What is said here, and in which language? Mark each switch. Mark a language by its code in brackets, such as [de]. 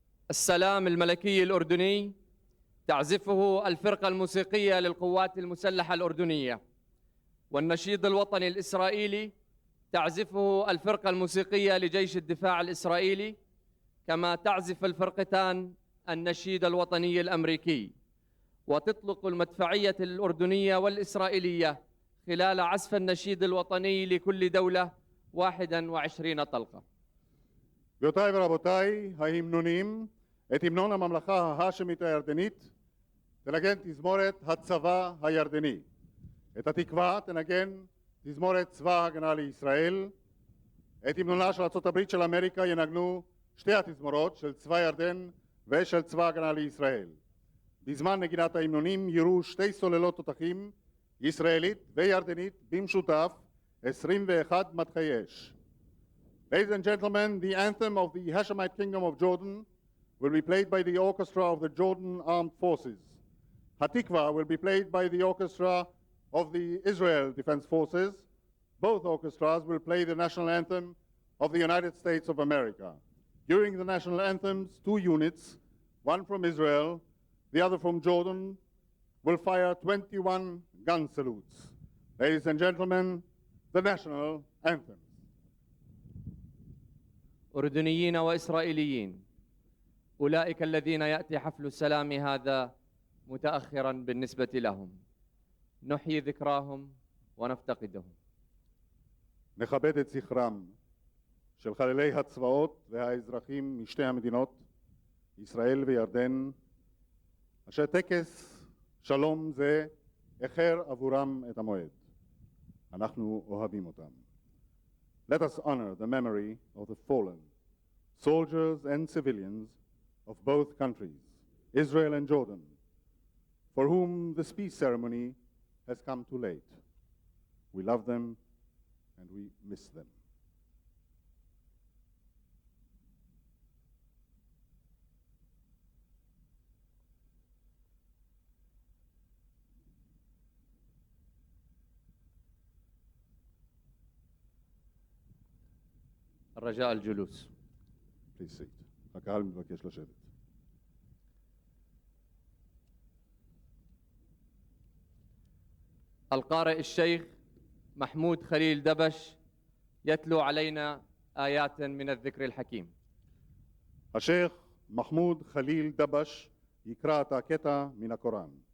[ar] السلام الملكي الأردني تعزفه الفرقة الموسيقية للقوات المسلحة الأردنية، والنشيد الوطني الإسرائيلي تعزفه الفرقة الموسيقية لجيش الدفاع الإسرائيلي، كما تعزف الفرقتان النشيد الوطني الأمريكي. وتطلق المدفعية الأردنية والإسرائيلية خلال عزف النشيد الوطني لكل دولة 21 طلقة. [he] גבירותיי ורבותיי, ההמנונים, את המנון הממלכה ההאשמית הירדנית תנגן תזמורת הצבא הירדני. את התקווה תנגן תזמורת צבא ההגנה לישראל. את המנונה של ארצות הברית של אמריקה ינגנו שתי התזמורות של צבא ירדן ושל צבא ההגנה לישראל. בזמן נגינת ההמנונים יירו שתי סוללות תותחים, ישראלית וירדנית במשותף, 21 מטחי אש. [en] Ladies and gentlemen, the anthem of the Hashemite Kingdom of Jordan will be played by the orchestra of the Jordan Armed Forces. Hatikva will be played by the orchestra of the Israel Defense Forces. Both orchestras will play the national anthem of the United States of America. During the national anthems, two units, one from Israel, the other from Jordan, will fire 21 gun salutes. Ladies and gentlemen, the national anthem. [ar] أردنيين وإسرائيليين، أولئك الذين يأتي حفل السلام هذا متأخرا بالنسبة لهم، نحيي ذكراهم ونفتقدهم. [he] נכבד את זכרם של חללי הצבאות והאזרחים משתי המדינות, ישראל וירדן, אשר טקס שלום זה איחר עבורם את המועד. אנחנו אוהבים אותם. [en] Let us honor the memory of the fallen, soldiers and civilians of both countries, Israel and Jordan, for whom this peace ceremony has come too late. We love them and we miss them. [ar] الرجاء الجلوس. [en] Please sit. [he] הקהל מבקש לשבת. [ar] القارئ الشيخ محمود خليل دبش يتلو علينا آيات من الذكر الحكيم. [he] השייח מחמוד חליל דבש יקרא את הקטע מן הקוראן.